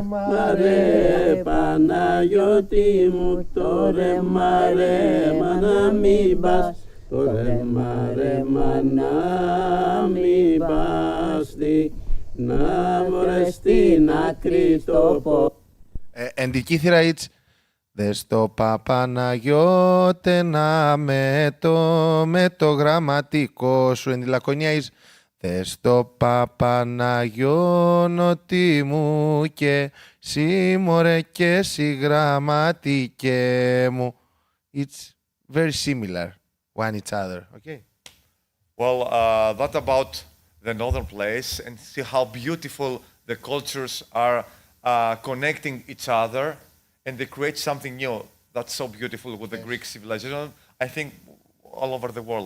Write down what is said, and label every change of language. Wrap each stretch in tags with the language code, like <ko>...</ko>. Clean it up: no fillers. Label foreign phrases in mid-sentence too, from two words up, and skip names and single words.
<el>Μαρέ Παναγιώτη μου, το ρε μαρέ μα να μην πας, το ρε μαρέ μα να μην πας, να μωρέ στην άκρη το πω.</el> <en>And the Kythira it's</en> <el>δες το Παναγιώτενα με το γραμματικό σου.</el> <en>And the Laconia is</en> <el>δες το Παναγιώτη μου και σι μωρέ και σι γραμματικέ μου.</el> <en>It's very similar one each other. Okay. Well, that about the northern place and see how beautiful the cultures are connecting each other and they create something new. That's so beautiful with the Greek civilization, I think all over the world.</en>